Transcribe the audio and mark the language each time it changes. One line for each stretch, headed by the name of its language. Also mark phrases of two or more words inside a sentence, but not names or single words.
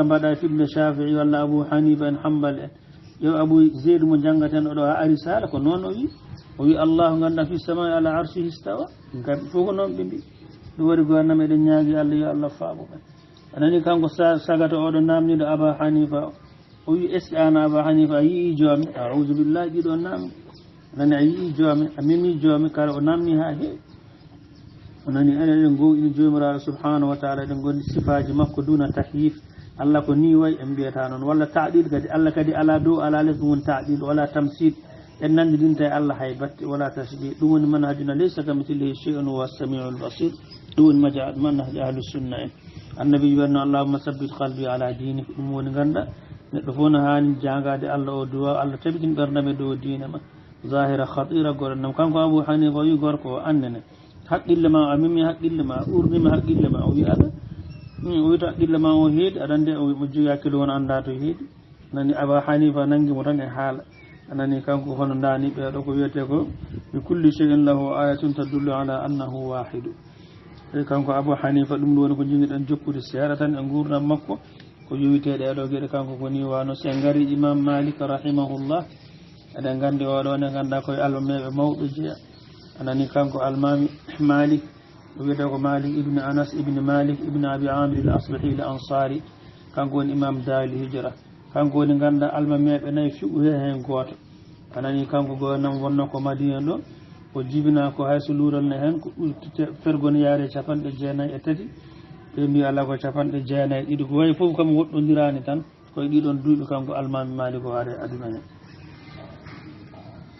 Fula: mbaɗa fimde Shafi'i walla Abu Hanifa en Hanbal en yo Abu Zeyd mo janggaten oɗo ha ari sala ko noon o wi Allahu ganda
Arabic: في السماء على عرشه استوى
Fula: kamɓe fof ko noon ɓe mbi ɗum waɗi gonnam eɗen ñaagui Allah yo Allah faabo ɓen anani kanko sagata oɗo namdiɗo Aba Hanifa o wi
French: est ce que
Fula: an Aba Hanifa a yii joomi
Arabic: أعوذ بالله
Fula: ɗiɗo namdi anani a yii joomi a memi joomi kala o namni ha heewi anani eɗen gowɗini jomiraɗo
Arabic: سبحانه وتعالى
Fula: eɗen gondi sifaji makko
Arabic: دون تحييف
Fula: Allah ko ni way en mbiyata noon walla ta'dil kadi Allah kadi ala dow ala less ɗum woni ta'dil wala tamsid en nandidinta e Allah hay batte wala tasbih ɗum woni manhajuna
Arabic: ليس كمثله شيء و السميع البصير
Fula: ɗum woni
Arabic: منهج أهل السنة
Fula: en annabi wiyatno
Arabic: اللهم ثبت قلبي على دينك
Fula: ɗum woni ganda neɗɗo fof no hani jangade Allah o duwa Allah tabitin ɓerdame dow diina ma zahira khatira gornam kanko Abu Hanifa wi gorko o annene haqqille ma a memi haqqille ma urnima haqqille ma o wi ala o wita haqqille ma o heedi aɗa ande mo jogi hakkille won anda to heedi nani Aba Hanifa nanguimo tan e haala anani kanko hono dani ɓeɗo ko wiyete ko
Arabic: بكل شيء له آية تدل على أنه واحد
Fula: e kanko Abu Hanifa ɗum ɗo woni ko jingiɗen jokkude seeɗa tan e gurdam makko ko yowiteɗe ɗo gueɗe kanko ko ni wano se ngari Imam Malik rahimahullah eɗen gandi oɗo ne ganda koye almameɓe mawɗo jeeya anani kanko almami Malik o wiyete ko Malik ibn Anas ibn Malik ibn Abi Amir al-Asbahi al-Ansari kanko woni imam Darul Hijra kanko woni ganda almameɓe nayyi fiɓu he hen goto anani kanko gonam wonno ko Madina ɗo o jibina ko hayso luural ne hen ko fergon yaare 93 ɓe mbi ala ko 92 ko wayi foof kam woɗɗodirani tan koye ɗiɗon duuɓi kanko almami Malik o are aduna hen